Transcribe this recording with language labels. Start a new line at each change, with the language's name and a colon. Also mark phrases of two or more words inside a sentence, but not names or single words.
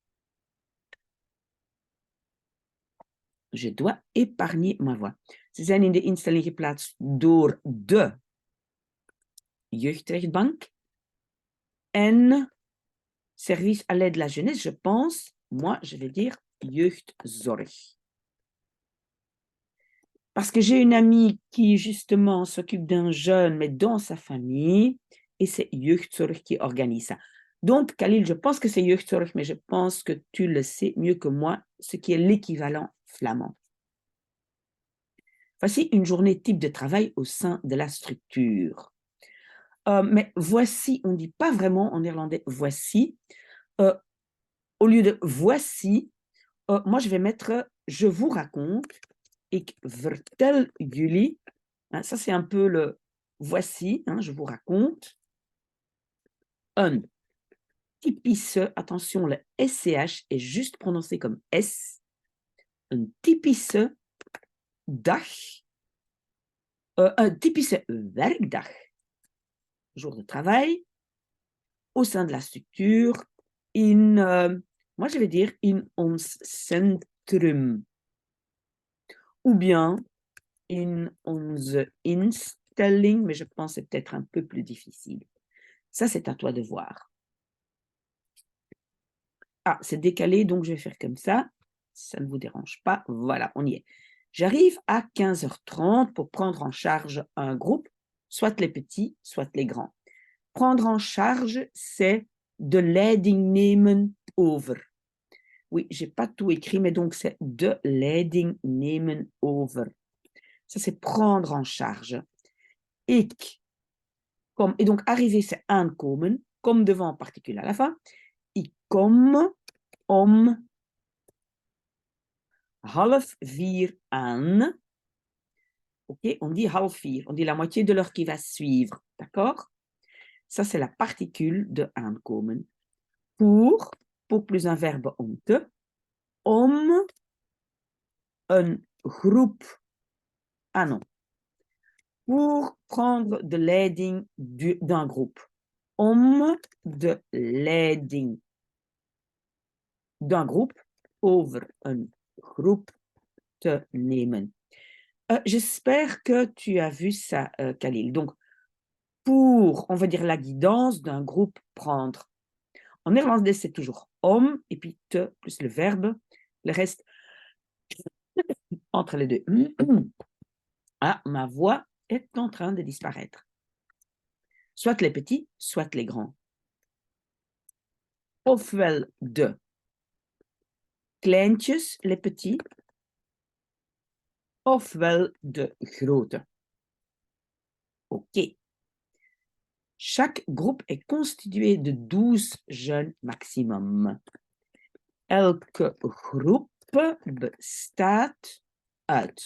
French: Je dois épargner ma voix.
Dutch: Ze zijn in de instelling geplaatst door de jeugdrechtbank
French: en service à l'aide de la jeunesse, je pense, moi, je vais dire jeugdzorg. Parce que j'ai une amie qui, justement, s'occupe d'un jeune, mais dans sa famille, et c'est jeugdzorg qui organise ça. Donc, Khalil, je pense que c'est jeugdzorg, mais je pense que tu le sais mieux que moi, ce qui est l'équivalent flamand. Voici une journée type de travail au sein de la structure. Mais voici, on ne dit pas vraiment en néerlandais voici. Au lieu de voici, moi je vais mettre je vous raconte.
Dutch: Ik vertel jullie.
French: Hein, ça c'est un peu le voici, hein, je vous raconte. Un typische, attention, le SCH est juste prononcé comme S.
Dutch: Een typische dag. Un typische werkdag.
French: Jour de travail. Au sein de la structure. Moi je vais dire
Dutch: in ons centrum. Ou bien in onze instelling,
French: mais je pense que c'est peut-être un peu plus difficile. Ça, c'est à toi de voir. Ah, c'est décalé, donc je vais faire comme ça. Ça ne vous dérange pas. Voilà, on y est. J'arrive à 15h30 pour prendre en charge un groupe, soit les petits, soit les grands. Prendre en charge, c'est
Dutch: de leiding nemen over.
French: Oui, j'ai pas tout écrit, mais donc c'est
Dutch: de leiding nemen over.
French: Ça, c'est prendre en charge.
Dutch: Ik kom,
French: et donc arriver, c'est aankomen, comme devant particule à la fin.
Dutch: Ik kom om 3:30 aan.
French: Ok, on dit 3:30, on dit la moitié de l'heure qui va suivre, d'accord? Ça, c'est la particule de aankomen. Pour plus un verbe
Dutch: om te, om een groep,
French: ah non, pour prendre
Dutch: de leiding
French: d'un groupe.
Dutch: Om de leiding
French: d'un groupe
Dutch: over een groep te nemen.
French: J'espère que tu as vu ça, Khalil. Donc, pour, on va dire, la guidance d'un groupe, prendre. En néerlandais, c'est toujours om, et puis te, plus le verbe. Le reste, entre les deux. Ah, ma voix est en train de disparaître. Soit les petits, soit les grands.
Dutch: Ofwel de kleintjes,
French: les petits,
Dutch: ofwel de grote.
French: OK. Chaque groupe est constitué de 12 jeunes maximum.
Dutch: Elke groep bestaat uit.